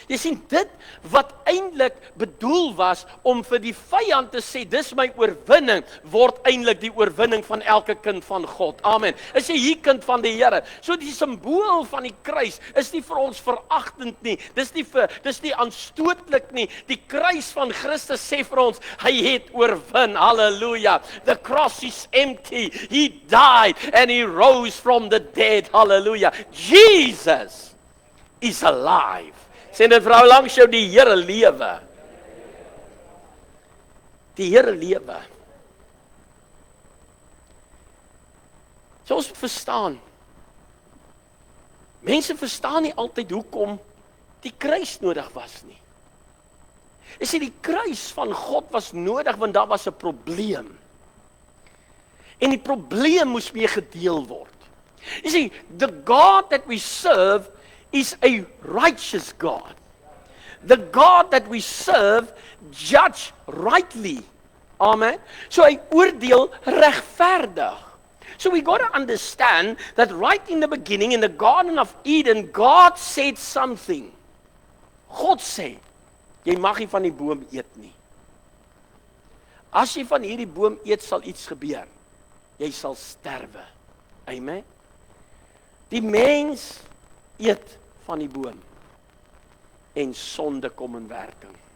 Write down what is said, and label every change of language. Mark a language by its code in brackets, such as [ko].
[af] Jy sien, dit wat eintlik bedoel was om vir die vyand te sê, dis my oorwinning, word eintlik die oorwinning van elke kind van God. Amen. Is jy hier kind van die Here? So die simbool van die kruis is nie vir ons veragtend nie. Dis nie aanstootlik nie. Die kruis van Christus sê vir ons, hy het oorwin. [en] Halleluja. The cross is empty. He died and he rose from the dead. Halleluja. Jesus is alive. [af] Sê dit vrou langs jou, die Here lewe. Die Here lewe. So ons verstaan. Mense verstaan nie altyd hoekom die kruis nodig was nie. Jy sê die kruis van God was nodig want daar was 'n probleem. En die probleem moes mee gedeel word. [en] You see, the God that we serve is a righteous God. The God that we serve judge rightly. Amen. [af] So hy oordeel regverdig. [en] So we got to understand that right in the beginning, in the Garden of Eden, God said something. [af] God sê, jy mag nie van die boom eet nie. As jy van hierdie boom eet, sal iets gebeur. Jy sal sterwe. Amen. Die mens eet van die boom en sonde kom in werking.